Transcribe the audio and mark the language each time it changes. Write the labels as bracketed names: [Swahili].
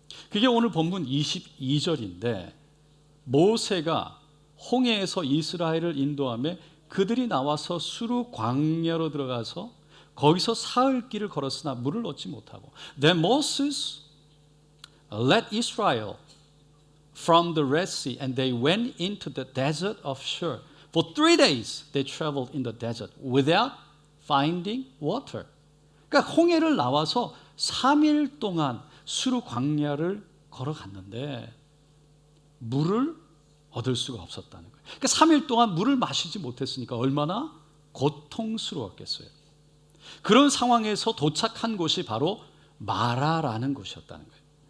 [Korean] 그게 오늘 본문 22절인데 모세가 홍해에서 이스라엘을 인도하며 그들이 나와서 수루 광야로 들어가서 거기서 사흘 길을 걸었으나 물을 얻지 못하고 [English] Then Moses led Israel from the Red Sea and they went into the desert of Shur. For 3 days they traveled in the desert without finding water. [Korean] 그러니까 홍해를 나와서 3일 동안 수루 광야를 걸어갔는데 물을 얻을 수가 없었다는 거예요. 그러니까 3일 동안 물을 마시지 못했으니까 얼마나 고통스러웠겠어요. 그런 상황에서 도착한 곳이 바로 마라라는 곳이었다는 거예요.